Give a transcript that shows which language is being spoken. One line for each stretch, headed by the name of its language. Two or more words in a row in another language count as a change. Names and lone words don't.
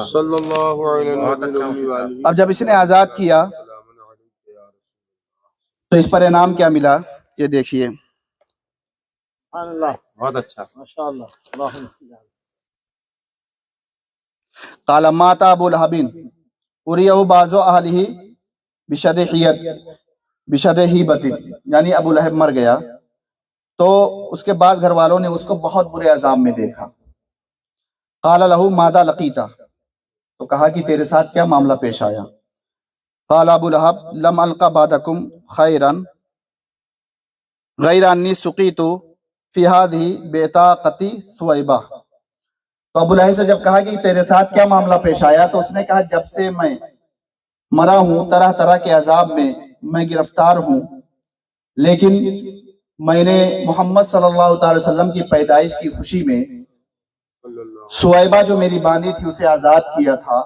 Arabic: صلى الله عليه
Hindi: बहुत अच्छा
Arabic: वसल्लम।
Hindi: अब जब इसने आजाद किया तो इस पर इनाम क्या मिला, ये देखिए। बहुत अच्छा।
Arabic: قال مات أبو لهب أريه بعض أهله بشر حيبة,
Hindi: यानी अबू लहब मर गया तो उसके बाद घर वालों ने उसको बहुत बुरे अजाब में देखा।
Arabic: قال له ماذا لقيت,
Hindi: तो कहा कि तेरे साथ क्या मामला पेश आया।
Arabic: قال أبو لهب لم ألق بعدكم خيرا غير أني سقيت في هذه بعتاقتي ثويبة.
Hindi: तो अबू लहब से जब कहा कि तेरे साथ क्या मामला पेश आया, तो उसने कहा जब से मैं मरा हूं तरह तरह के अजाब में मैं गिरफ्तार हूं, लेकिन मैंने मोहम्मद
Arabic: صلى الله عليه وسلم
Hindi: की पैदाइश की खुशी में सुवैबा जो मेरी बांदी थी उसे आजाद किया था।